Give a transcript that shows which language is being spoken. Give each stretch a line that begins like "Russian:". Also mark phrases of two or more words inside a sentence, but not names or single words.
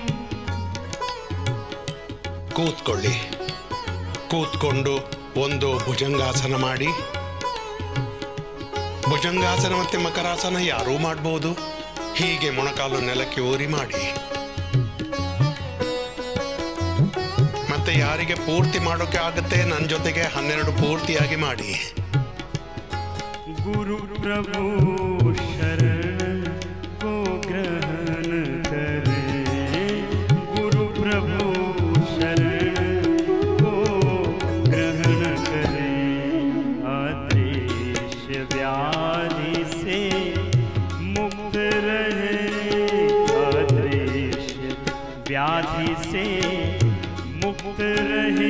Kannada: ಕೂತ್ಕೊಳ್ಳಿ. ಕೂತ್ಕೊಂಡು ಒಂದು ಭುಜಂಗಾಸನ ಮಾಡಿ. ಭುಜಂಗಾಸನ ಮತ್ತೆ ಮಕರಾಸನ ಯಾರೂ ಮಾಡಬಹುದು. ಹೀಗೆ ಮೊಣಕಾಲು ನೆಲಕ್ಕೆ ಊರಿ ಮಾಡಿ. ಮತ್ತೆ ಯಾರಿಗೆ ಪೂರ್ತಿ ಮಾಡೋಕೆ ಆಗುತ್ತೆ ನನ್ನ ಜೊತೆಗೆ 12 ಪೂರ್ತಿಯಾಗಿ ಮಾಡಿ.
Hindi: गुरु प्रभु शरण को ग्रहण करे, गुरु प्रभु शरण को ग्रहण करे। अदृश्य व्याधि से मुक्त रहे, अदृश्य व्याधि से मुक्त रहे।